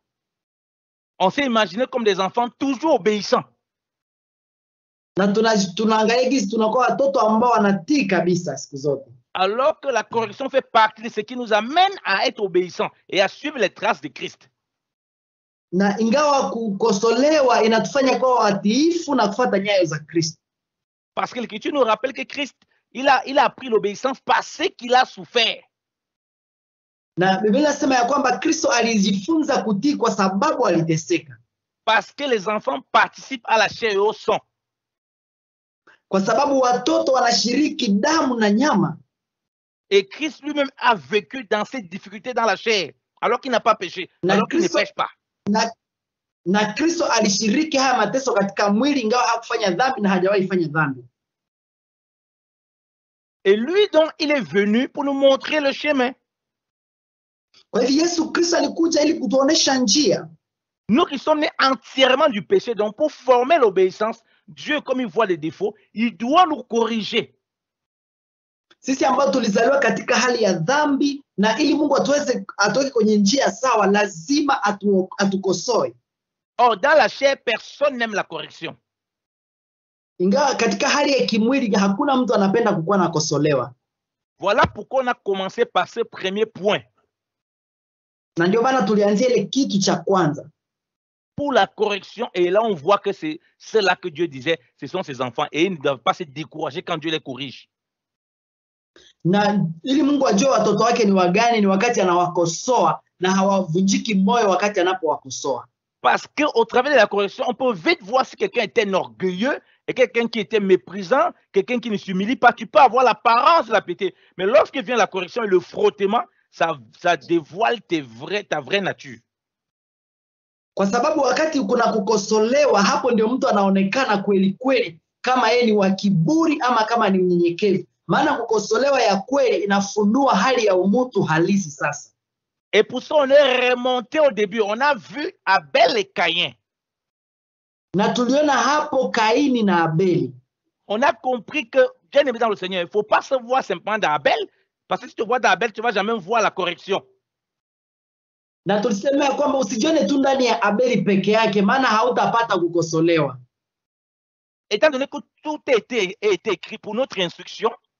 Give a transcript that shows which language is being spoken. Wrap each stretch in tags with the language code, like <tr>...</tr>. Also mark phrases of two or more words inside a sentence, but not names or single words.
<fr>On s'est imaginé comme des enfants toujours obéissants.</fr> <sw>Na tunaangalia gisi tunakuwa watoto ambao wanatii kabisa siku zote.</sw> <fr>Alors que la correction fait partie de ce qui nous amène à être obéissants et à suivre les traces de Christ.</fr> <sw>Na ingawa kukosolewa inatufanya kuwa watiifu na kufuata nyayo za Kristo.</sw> <fr>Parce que l'Écriture nous rappelle que Christ, il a appris l'obéissance parce qu'il a souffert.</fr> <sw>Na Biblia inasema ya kwamba Kristo alijifunza kutii kwa sababu aliteseka.</sw> <fr>Parce que les enfants participent à la chair et au sang.</fr> <sw>Kwa sababu watoto wanashiriki damu na nyama.</sw> <fr>Et Christ lui-même a vécu dans ces difficultés dans la chair, alors qu'il n'a pas péché, alors qu'il ne pêche pas.</fr> <sw>Na Kristo alishiriki haya mateso katika mwili ingawa hakufanya dhambi na hajawahi fanya dhambi.</sw> <fr>Et lui donc il est venu pour nous montrer le chemin.</fr> <sw>Kwa hivyo Yesu Kristo alikuja ili kutuonesha njia.</sw> <fr>Nous qui sommes nés entièrement du péché, donc pour former l'obéissance, Dieu comme il voit les défauts, il doit nous corriger.</fr> <sw>Sisi ambao tulizaliwa katika hali ya dhambi na ili Mungu atoke kwenye njia sawa, lazima atukosoe.</sw> <fr>Or dans la chair, personne n'aime la correction.</fr> <sw>Ingawa katika hali ya kimwili hakuna mtu anapenda kukuwa nakosolewa.</sw> <fr>Voilà pourquoi on a commencé par ce premier point.</fr> <sw>Na ndio maana tulianzia ile kitu cha kwanza.</sw> <fr>Pour la correction, et là on voit que c'est là que Dieu disait, ce sont ses enfants, et ils ne doivent pas se décourager quand Dieu les corrige.</fr> <sw>Na ili Mungu ajue watoto wake ni wagani, ni wakati anawakosoa na hawavunjiki moyo wakati anapowakosoa.</sw> <fr>Parce qu'au travers de la correction, on peut vite voir si quelqu'un était orgueilleux et quelqu'un qui était méprisant, quelqu'un qui ne s'humilie pas. Tu peux avoir l'apparence de la piété, mais lorsque vient la correction et le frottement, ça dévoile ta vraie nature.</fr> <sw>Kwa sababu wakati kuna kukosolewa, hapo ndio mtu anaonekana kweli kweli kama yeye ni wa kiburi ama kama ni mnyenyekevu. Maana kukosolewa ya kweli inafunua hali ya umutu halisi sasa.</sw> <fr>Et pour ça, on est remonté au début. On a vu Abel et Caïn.</fr> <sw>Na tuliona hapo Kaini na Abeli.</sw> <fr>On a compris que, bien aimé dans le Seigneur, il ne faut pas se voir simplement d'Abel, parce que si tu vois d'Abel, tu ne vas jamais voir la correction.</fr> <sw>Na tulisema ya kwamba usijione tu ndani ya Abeli peke yake, maana hautapata kukosolewa.</sw> <fr>Étant donné que tout a été écrit pour notre instruction,</fr>